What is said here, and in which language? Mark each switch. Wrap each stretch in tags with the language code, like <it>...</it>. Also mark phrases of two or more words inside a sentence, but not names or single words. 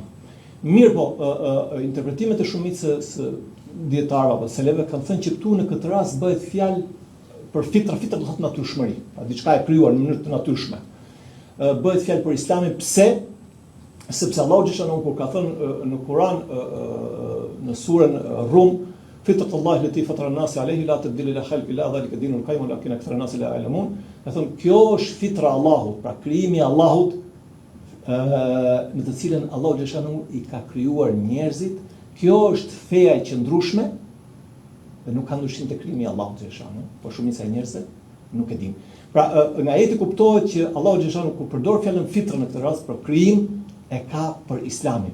<sq>Mirë po, interpretimet e shumicës dietarëve apo seleve kanë thënë që këtu në këtë rast bëhet fjalë për fitra do thotë natyrshmëri, pra diçka e krijuar në mënyrë të natyrshme. Bëhet fjalë për islamin, pse? Sepse Allahu xhallahu kur ka thënë në Kur'an në surën Rum,</sq> <ar>فطرة الله التي فطر الناس عليها لا تبديل لخلق الله ذلك الدين القيم ولكن أكثر الناس لا يعلمون.</ar> <sq>Ka thënë kjo është fitra e Allahut, pra krijimi i Allahut në të cilën Allahu xhallahu i ka krijuar njerëzit. Kjo është feja e qëndrueshme dhe nuk ka ndryshim te krijimi i Allahut xhallahu, por shumica e njerëzve nuk e din. Pra nga ajeti kuptohet që Allahu xhallahu kur përdor fjalën fitra në këtë rast për krijim e ka për islamin.</sq>